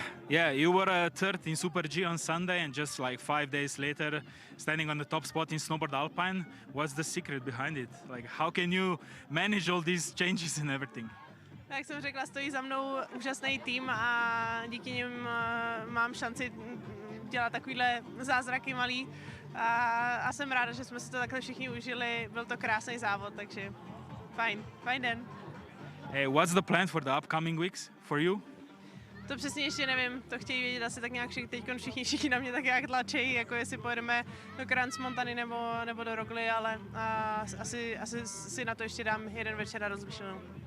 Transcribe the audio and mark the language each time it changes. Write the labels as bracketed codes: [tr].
[en] Yeah, you were third in Super G on Sunday, and just like 5 days later, standing on the top spot in Snowboard Alpine. What's the secret behind it? Like, how can you manage all these changes and everything? [cs] Jak jsem řekla, stojí za mnou úžasný tým a díky nim mám šanci dělat takovýhle zázraky malý. A jsem ráda, že jsme si to takhle všichni užili. Byl to krásný závod, takže fajn den. [en] Hey, what's the plan for the upcoming weeks for you? [cs] To přesně ještě nevím, to chtějí vědět asi tak nějak všichni na mě tak nějak tlačejí, jako jestli pojedeme do Crans-Montany nebo do Rogly, ale asi si na to ještě dám jeden večer na rozmyšlenou.